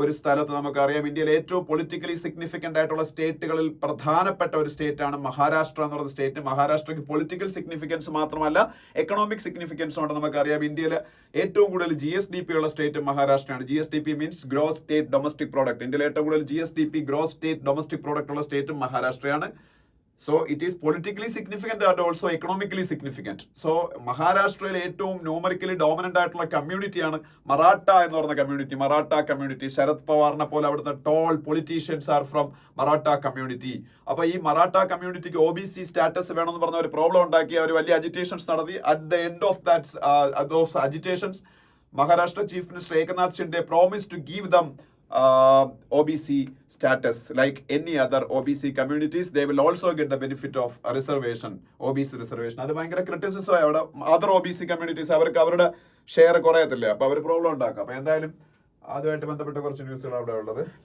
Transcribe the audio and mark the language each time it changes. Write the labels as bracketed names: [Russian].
[Malayalam] ഒരു സ്ഥലത്ത് നമുക്കറിയാം ഇന്ത്യയിലെ ഏറ്റവും പൊളിറ്റിക്കലി സിഗ്നിഫിക്കന്റ് ആയിട്ടുള്ള സ്റ്റേറ്റുകളിൽ പ്രധാനപ്പെട്ട ഒരു സ്റ്റേറ്റ് ആണ് മഹാരാഷ്ട്ര എന്ന് പറയുന്ന സ്റ്റേറ്റ്. മഹാരാഷ്ട്രയ്ക്ക് പൊളിറ്റിക്കൽ സിഗ്നിഫിക്കൻസ് മാത്രമല്ല എക്കണോമിക് സിഗ്നിഫിക്കൻസ് ഉണ്ട്. നമുക്കറിയാം ഇന്ത്യയിലെ ഏറ്റവും കൂടുതൽ GSDP ഉള്ള state മഹാരാഷ്ട്രയാണ്. GSDP means gross state domestic product. ഇന്ത്യയിലെ ഏറ്റവും കൂടുതൽ GSDP gross state domestic product ഉള്ള സ്റ്റേറ്റും മഹാരാഷ്ട്രയാണ്. [English] So it is politically significant and also economically significant. [Malayalam] So മഹാരാഷ്ട്രയിലെ ഏറ്റവും ന്യൂമറിക്കലി ഡോമിനന്റ് ആയിട്ടുള്ള കമ്മ്യൂണിറ്റിയാണ് മറാഠ എന്ന് പറയുന്ന കമ്മ്യൂണിറ്റി. മറാഠ കമ്മ്യൂണിറ്റി, ശരത് പവാറിനെ പോലെ അവിടുത്തെ [English] Tall politicians are from Maratha community. [Malayalam] അപ്പൊ ഈ മറാഠ കമ്മ്യൂണിറ്റിക്ക് OBC സ്റ്റാറ്റസ് വേണമെന്ന് പറഞ്ഞ ഒരു പ്രോബ്ലം ഉണ്ടാക്കി അവർ വലിയ അജിറ്റേഷൻസ് നടത്തി. [English] At the end of those agitations Maharashtra chief minister Eknath Shinde promise to give them OBC status like any other OBC communities. They will also get the benefit of a reservation, OBC reservation. [Malayalam] അത് ഭയങ്കര criticism ആയി. അവിടെ other OBC communities അവർക്ക് അവരുടെ share കുറയത്തില്ല. അപ്പൊ അവർ problem ഉണ്ടാക്കും. അപ്പൊ എന്തായാലും അതുമായിട്ട് ബന്ധപ്പെട്ട കുറച്ച് ന്യൂസുകൾ അവിടെ ഉള്ളത്.